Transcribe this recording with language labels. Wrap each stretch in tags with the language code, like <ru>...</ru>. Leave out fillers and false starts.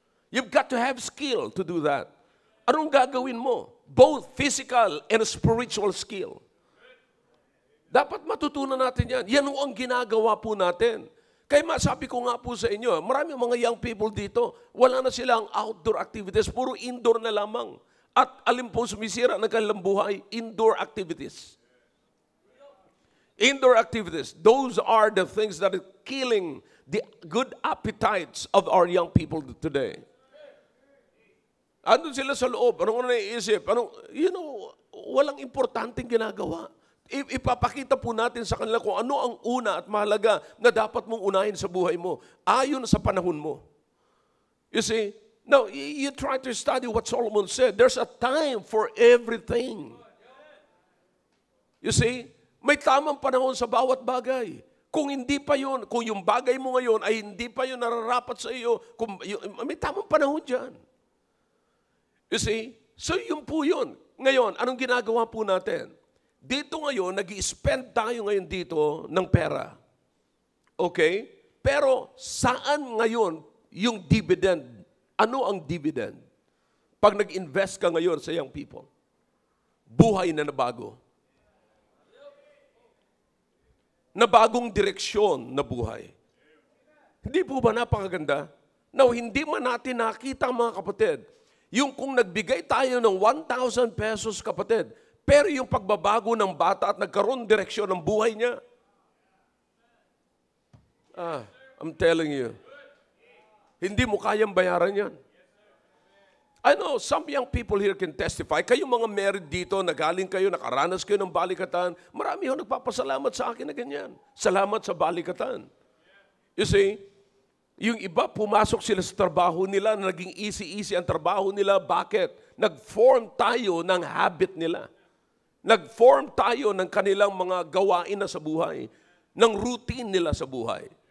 <en>You've got to have skill to do that.</en> <tl>Anong gagawin mo?</tl> <en>Both physical and spiritual skill.</en> <tl>Dapat matutunan natin yan. Yan ang ginagawa po natin. Kaya sabi ko nga po sa inyo, maraming mga young people dito, wala na silang outdoor activities, puro indoor na lamang. At alin po sumisira ng kanilang buhay?</tl> <en>Indoor activities. Indoor activities, those are the things that are killing the good appetites of our young people today.</en> <tl>Andun sila sa loob, anong naiisip? Walang importanteng ginagawa. Ipapakita po natin sa kanila kung ano ang una at mahalaga na dapat mong unahin sa buhay mo, ayon sa panahon mo.</tl> <en>You see, now, you try to study what Solomon said. There's a time for everything. You see,</en> <tl>may tamang panahon sa bawat bagay. Kung hindi pa yun, kung yung bagay mo ngayon ay hindi pa yun nararapat sa iyo, may tamang panahon dyan.</tl> <en>You see?</en> <tl>So yun po yun. Ngayon, anong ginagawa po natin? Dito ngayon, nag-i-spend tayo ngayon dito ng pera. Okay? Pero saan ngayon yung dividend? Ano ang dividend? Pag nag-invest ka ngayon sa young people, buhay na nabago. Na bagong direksyon na buhay. Hindi po ba napakaganda? Now, hindi man natin nakita mga kapatid, yung kung nagbigay tayo ng 1,000 pesos kapatid, pero yung pagbabago ng bata at nagkaroon direksyon ng buhay niya.</tl> <en>I'm telling you,</en> <tl>hindi mo kayang bayaran yan.</tl> <en>I know, some young people here can testify.</en> <tl>Kayong mga married dito, nagaling kayo, nakaranas kayo ng balikatan, marami yung nagpapasalamat sa akin na ganyan. Salamat sa balikatan.</tl> <en>You see,</en> <tl>yung iba, pumasok sila sa trabaho nila, naging easy-easy ang trabaho nila. Bakit? nag-form tayo ng habit nila. Nag-form tayo ng kanilang mga gawain na sa buhay, ng routine nila sa buhay.</tl>